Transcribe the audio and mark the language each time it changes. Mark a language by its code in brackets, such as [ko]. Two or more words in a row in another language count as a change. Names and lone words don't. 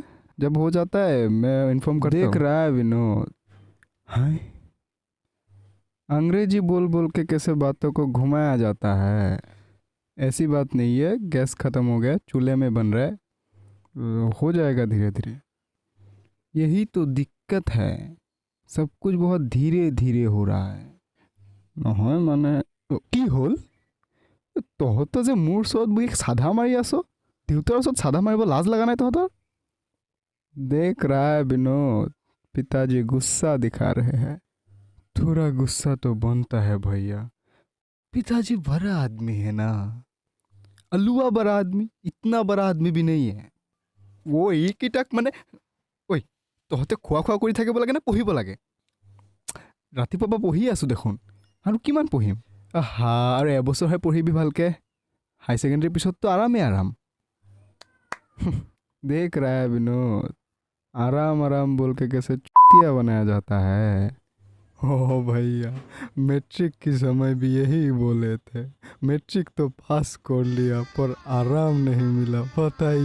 [hi] जब हो जाता है मैं इन्फॉर्म करता हूँ। देख रहा है विनोद, हाय अंग्रेजी बोल बोल के कैसे बातों को घुमाया जाता है। ऐसी बात नहीं है, गैस ख़त्म हो गया, चूल्हे में बन रहा है, हो जाएगा धीरे धीरे। यही तो दिक्कत है, सब कुछ बहुत धीरे धीरे हो रहा है। [as] নহয় মানে কি হ'ল? তহঁতে যে মোৰ ওচৰত বহি সাধা মাৰি আছ, দেউতাৰ ওচৰত সাধা মাৰিব লাজ লগা নাই তহঁতৰ? [hi] देख रहा है विनोद, पिताजी गुस्सा दिखा रहे हैं। थोड़ा गुस्सा तो बनता है भैया, पिताजी बड़ा आदमी है ना। अलुआ बड़ा आदमी, इतना बड़ा आदमी भी नहीं है। [as] वो এইকেইটাক মানে ঐ তহঁতে খোৱা খোৱা কৰি থাকিব লাগে নে পঢ়িব লাগে? ৰাতিপুৱা পৰা পঢ়ি আছোঁ দেখোন, আৰু কিমান পঢ়িম? আহা, আৰু এবছৰহে পঢ়িবি ভালকে, [en] high secondaryৰ [as] পিছততো আৰামেই আৰাম। [hi] देख रहा है विनोद, आराम आराम बोल के कैसे चुतिया बनाया जाता है। ओ भैया, मैट्रिक की समय भी यही बोले थे। मैट्रिक तो पास कर लिया पर आराम नहीं मिला, बताइए।